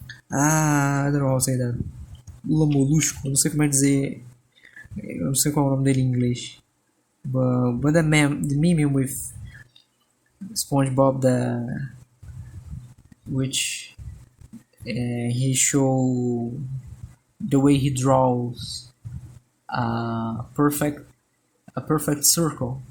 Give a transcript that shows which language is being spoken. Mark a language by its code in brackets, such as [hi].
[en] I don't know how to say that. [pt] Lula Molusco, não sei como é dizer. Eu não sei qual é o nome dele em inglês. [en] But the meme with SpongeBob, which he show the way he draws perfect a perfect circle.